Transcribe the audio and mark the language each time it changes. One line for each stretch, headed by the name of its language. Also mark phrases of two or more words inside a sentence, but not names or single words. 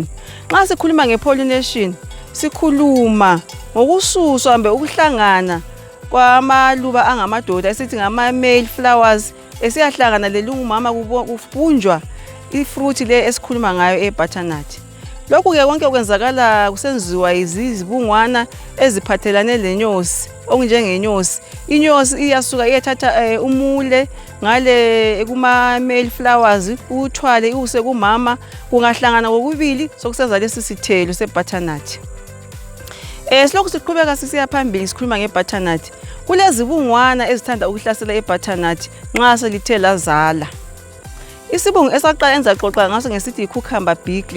North Ndebele: Nxa sikhuluma nge-pollination, sikhuluma ngokususwa kumbe ukuhlangana kwamaluba angamadoda esithi ngama-
English: male flowers
North Ndebele: esiyahlangana lelungumama kubunjwa ifruit le esikhuluma ngayo ebutternut. Lokhu-ke konke kwenzakala kusenziwa izibungwana eziphathelane lenyosi, okunjengenyosi. Inyosi iyasuka iyethatha umule ngale kuma-
English: male flowers,
North Ndebele: uthwale use kumama, kungahlangana kokubili sokusenza lesi sithelo sebutternut. Silokhu siqhubeka sisiya phambili sikhuluma ngebutternut. Kulezibungwana ezithanda ukuhlasela ibutternut nxa selithe lazala. Isibungu esaqala enzaxoxa ngaso ngesithi
English: cucumber beetle.